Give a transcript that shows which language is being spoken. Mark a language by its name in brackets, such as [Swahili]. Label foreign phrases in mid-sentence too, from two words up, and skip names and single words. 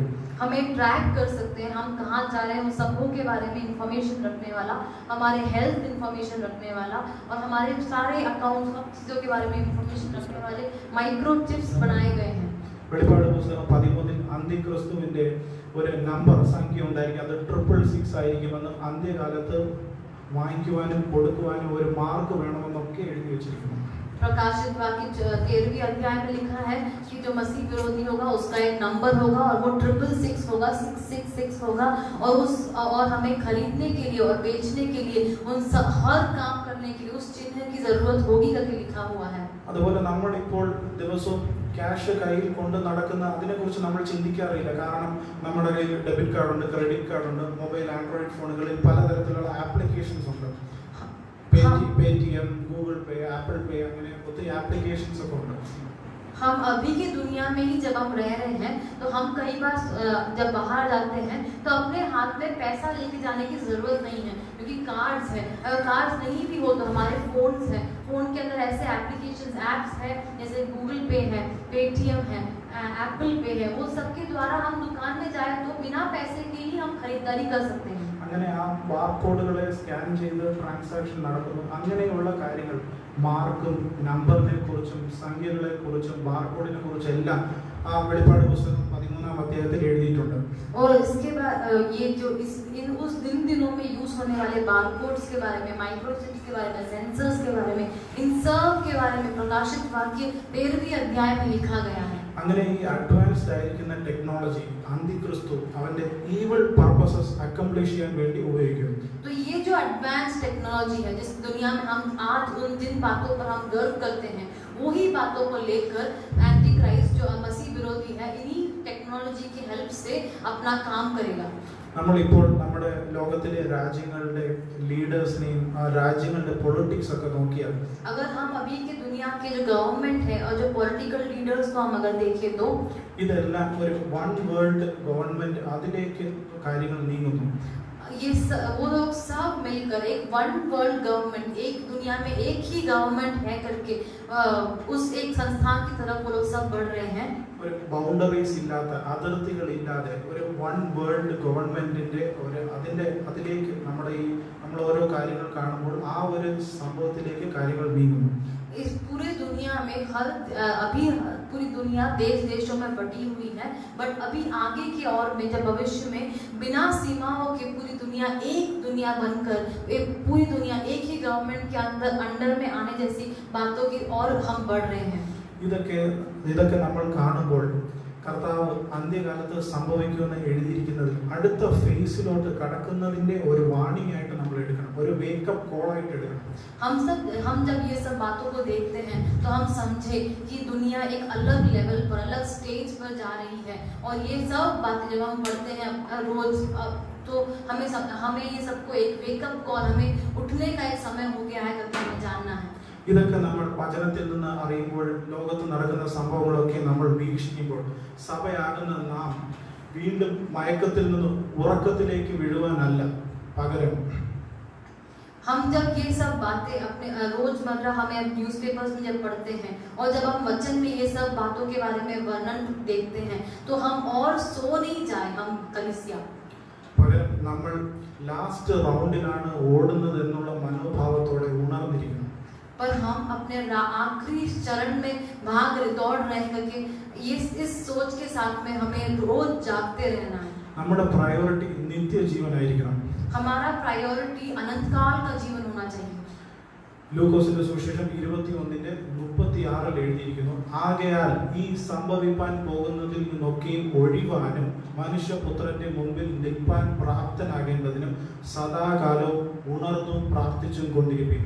[Hindi] हमें ट्रैक कर सकते हैं, हम कहाँ जा रहे हैं उन सबों के बारे में इंफॉर्मेशन रखने वाला, हमारे [English] health information [Hindi] रखने वाला और हमारे सारे अकाउंट सब चीज़ों के बारे में इंफॉर्मेशन रखने वाले माइक्रोचिप्स बनाए गए हैं. [Malayalam] വെളിപ്പാട് പുസ്തകം 13-ൽ അന്ത്യക്രിസ്തുവിന്റെ ഒരു നമ്പർ സംഖ്യ ഉണ്ടായിരിക്കും, അത് 666 ആയിരിക്കുമെന്നും അന്ത്യകാലത്ത് വാങ്ങിക്കുവാനും കൊടുക്കുവാനും ഒരു മാർക്ക് വേണമെന്നൊക്കെ എഴുതി വെച്ചിരിക്കുന്നു. [Hindi] प्रकाशित वाक्य 13वें अध्याय में लिखा है कि जो मसीह विरोधी होगा उसका एक नंबर होगा और वो 666 होगा, 666 होगा, और हमें खरीदने के लिए और बेचने के लिए हर काम करने के लिए उस चिन्ह की जरूरत होगी करके लिखा हुआ है. [Malayalam] അതുപോലെ നമ്മൾ ഇപ്പോൾ ദിവസവും ക്യാഷ് കയ്യിൽ കൊണ്ട് നടക്കുന്ന അതിനെക്കുറിച്ച് നമ്മൾ ചിന്തിക്കാറില്ല. കാരണം നമ്മുടെ കയ്യിൽ [English] debit card [Malayalam] ഉണ്ട്, [English] credit card [Malayalam] ഉണ്ട്, മൊബൈൽ ആൻഡ്രോയിഡ് ഫോണുകളിൽ പലതരത്തിലുള്ള ആപ്ലിക്കേഷൻസ് ഉണ്ട്. [Hindi] पेटीएम, गूगल पे, एप्पल पे, [Malayalam] അങ്ങനെ ഒത്തിരി ആപ്ലിക്കേഷൻസ് ഒക്കെ ഉണ്ട്. [Hindi] हम अभी की दुनिया में ही जब हम रह रहे हैं तो हम कई बार जब बाहर जाते हैं तो अपने हाथ में पैसा लेके जाने की ज़रूरत नहीं है, क्योंकि कार्ड्स है. अगर कार्ड्स नहीं भी हो तो हमारे फ़ोन्स हैं, फ़ोन के अंदर ऐसे [English] applications apps [Hindi] हैं जैसे गूगल पे है, पेटीएम है, एप्पल पे है, वो सबके द्वारा हम दुकान में जाए तो बिना पैसे के ही हम खरीदारी कर सकते हैं. [Malayalam] അങ്ങനെ ആ ബാർകോഡുകളെ സ്കാൻ ചെയ്ത് ട്രാൻസാക്ഷൻ നടക്കുന്നു. അങ്ങനെയുള്ള കാര്യങ്ങൾ മാർക്കും നമ്പറിനെ കുറിച്ചും സംഖ്യകളെ കുറിച്ചും ബാർകോഡിനെ കുറിച്ചും എല്ലാം ആ വെളിപ്പാട് പുസ്തകം 13-ാം അധ്യായത്തിൽ എഴുതിയിട്ടുണ്ട്. [Hindi] और इसके बाद ये जो उस दिनों में यूज होने वाले बारकोड्स के बारे में, माइक्रोचिप्स के बारे में, सेंसर्स के बारे में, इन सब के बारे में प्रकाशित वाक्य 13वीं अध्याय में लिखा गया है. [Malayalam] അങ്ങനെ ഈ അഡ്വാൻസ്ഡ് ആയിരിക്കുന്ന ടെക്നോളജി അന്തിക്രിസ്തു അവന്റെ [English] evil purposes accomplish [Malayalam] ചെയ്യാൻ വേണ്ടി ഉപയോഗിക്കുന്നു. [Hindi] तो ये जो [English] advance technology [Hindi] है जिस दुनिया में हम आज उन जिन बातों पर हम गर्व करते हैं, वही बातों को लेकर [English] anti Christ [Hindi] जो मसीह विरोधी है, इन्हीं टेक्नोलॉजी की हेल्प से अपना काम करेगा. [Malayalam] നമ്മളിപ്പോൾ നമ്മുടെ ലോകത്തിലെ രാജ്യങ്ങളുടെ ലീഡേഴ്സിനെയും ആ രാജ്യങ്ങളുടെ പൊളിറ്റിക്സ് ഒക്കെ നോക്കിയാൽ, [Hindi] अगर हम अभी के दुनिया के जो गवर्नमेंट है और जो [English] political leaders [Hindi] को हम अगर देखें तो [Malayalam] ഇതെല്ലാം ഒരു [English] one world government [Malayalam] അതിലേക്ക് കാര്യങ്ങൾ നീങ്ങുന്നു. [Hindi] ये वो लोग सब मिलकर एक [English] one world government, [Hindi] एक दुनिया में एक ही गवर्नमेंट है करके उस एक संस्थान की तरफ वो लोग सब बढ़ रहे हैं. [Malayalam] ഒരു ബൗണ്ടറീസ് ഇല്ലാത്ത, അതിർത്തികൾ ഇല്ലാതെ ഒരു [English] one world [Malayalam] ഗവൺമെന്റിന്റെ ഒരു അതിലേക്ക് നമ്മൾ ഓരോ കാര്യങ്ങൾ കാണുമ്പോൾ ആ ഒരു സംഭവത്തിലേക്ക് കാര്യങ്ങൾ നീങ്ങുന്നു. [Hindi] इस पूरे दुनिया में अभी पूरी दुनिया देशों में बटी हुई है, बट अभी आगे की और में जब भविष्य में बिना सीमाओं के पूरी दुनिया एक दुनिया बनकर पूरी दुनिया एक ही गवर्नमेंट के अंडर में आने जैसी बातों की और हम बढ़ रहे हैं. [Malayalam] ഇതൊക്കെ നമ്മൾ കാണുമ്പോൾ കർത്താവ് അന്ത്യകാലത്ത് സംഭവിക്കുമെന്ന് എഴുതിയിരിക്കുന്നത് അടുത്ത ഫേസിലോട്ട് കടക്കുന്നതിന്റെ ഒരു വാണിംഗ് ആയിട്ട് നമ്മൾ എടുക്കണം, ഒരു [English] wakeup call [Malayalam] ആയിട്ട് എടുക്കണം. [Hindi] हम जब ये सब बातों को देखते हैं तो हम समझे कि दुनिया एक अलग लेवल पर, अलग स्टेज पर जा रही है. और ये सब बातें जब हम पढ़ते हैं रोज तो हमें ये सबको एक [English] wakeup call, [Hindi] हमें उठने का एक समय हो गया है करके हमें जानना है. [Malayalam] ഇതൊക്കെ നമ്മൾ വചനത്തിൽ നിന്ന് അറിയുമ്പോൾ, ലോകത്ത് നടക്കുന്ന സംഭവങ്ങളൊക്കെ നമ്മൾ വീക്ഷിക്കുമ്പോൾ, സഭയാകുന്ന നാം വീണ്ടും മയക്കത്തിൽ നിന്ന് ഉറക്കത്തിലേക്ക് വീഴുവാനല്ല, പകരം [Hindi] हम जब ये सब बातें अपने रोजमर्रा हमें न्यूज़पेपर्स में जब पढ़ते हैं और जब हम वचन में ये सब बातों के बारे में वर्णन देखते हैं तो हम और सो नहीं जाए. हम कलीसिया [Malayalam] പകരം നമ്മൾ ലാസ്റ്റ് റൗണ്ടിലാണ് ഓടുന്നത് എന്നുള്ള മനോഭാവത്തോടെ ഉണർന്നിരിക്കണം. [Hindi] पर हम अपने आखिरी चरण में दौड़ रहे हैं कि इस सोच के साथ में हमें रोज जागते रहना है. [Malayalam] നമ്മുടെ പ്രയോറിറ്റി നിത്യജീവനായിരിക്കണം. [Hindi] हमारा प्रायोरिटी अनंत काल का जीवन होना चाहिए. [Malayalam] ലൂക്കോസിന്റെ സുവിശേഷം 21:36 എഴുതിയിരിക്കുന്നു, ആകയാൽ ഈ സംഭവിപ്പാൻ പോകുന്നതിൽ നിന്നൊക്കെയും ഒഴിവാനും മനുഷ്യപുത്രന്റെ മുമ്പിൽ നിൽപ്പാൻ പ്രാപ്തനാകേണ്ടതിനും സദാകാലവും ഉണർന്നും പ്രാർത്ഥിച്ചും കൊണ്ടിരിപ്പിൻ.